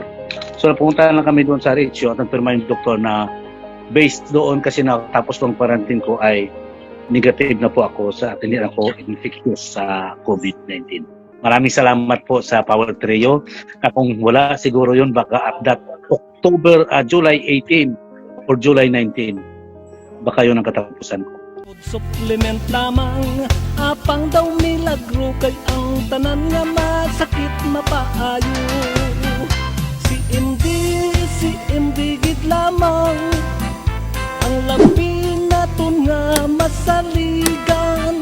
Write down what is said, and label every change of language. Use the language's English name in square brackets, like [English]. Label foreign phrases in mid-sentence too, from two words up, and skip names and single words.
[Filipino] So pumunta lang kami doon sa Arezzo at nagpirma yung doktor na based doon kasi natapos ng quarantine ko ay negative na po ako sa hindi ako infectious sa COVID-19. Maraming salamat po sa Power Trio. Kung wala siguro yun baka [English] at that [Filipino] July 18 or July 19 baka yun ang katapusan ko. [Hiligaynon] Supplement lamang, apang daw nila malagro kay ang tanan nga masakit mapaayo. Si MD gid lamang ang labi naton nga masaligan.